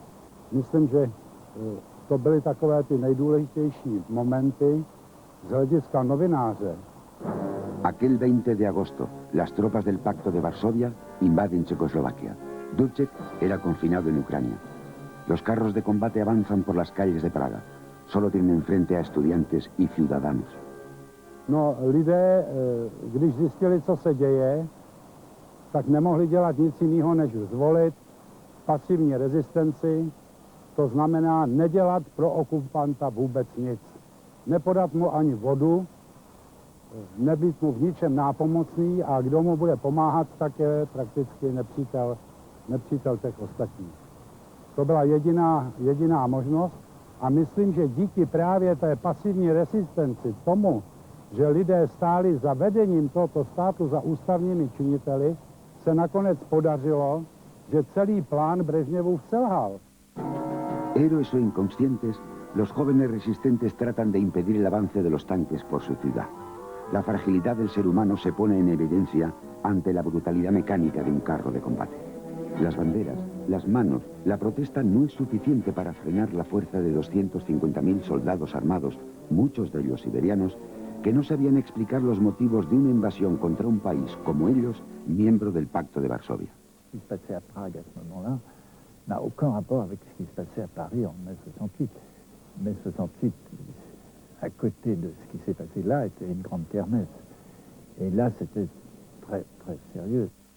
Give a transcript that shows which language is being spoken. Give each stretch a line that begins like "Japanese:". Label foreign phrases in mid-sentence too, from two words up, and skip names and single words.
Czech: Myslím, že to byly takové ty nejdůležitější momenty z hlediska novináře.
Spanish: Aquel 20 de agosto, las tropas del Pacto de Varsovia invaden Checoslovaquia. Dubček era confinado en Ucrania. Los carros de combate avanzan por las calles de Praga. Solo tienen enfrente a estudiantes y ciudadanos.
Czech: No, lidé, když zjistili, co se děje, tak nemohli dělat nic jiného, než zvolit pasivní rezistenci. To znamená nedělat pro okupanta vůbec nic. Nepodat mu ani vodu, nebýt mu v ničem nápomocný a kdo mu bude pomáhat, tak je prakticky nepřítel těch ostatních. To byla jediná možnost a myslím, že díky právě té pasivní rezistenci tomu, že lidé stáli za vedením tohoto státu, za ústavními činiteli, se nakonec podařilo, že celý plán Brežněvův selhal.
Spanish: Héroes o inconscientes, los jóvenes resistentes tratan de impedir el avance de los tanques por su ciudad. La fragilidad del ser humano se pone en evidencia ante la brutalidad mecánica de un carro de combate. Las banderas, las manos, la protesta no es suficiente para frenar la fuerza de 250.000 soldados armados, muchos de ellos siberianos, que no sabían explicar los motivos de una invasión contra un país como ellos, miembro del Pacto de Varsovia.
French: Ce qui se passait à Prague à ce moment-là n'a aucun rapport avec ce qui se passait à Paris en mai 68. Mai 68, à côté de ce qui s'est passé là, était une grande kermesse. Et là, c'était très, très sérieux.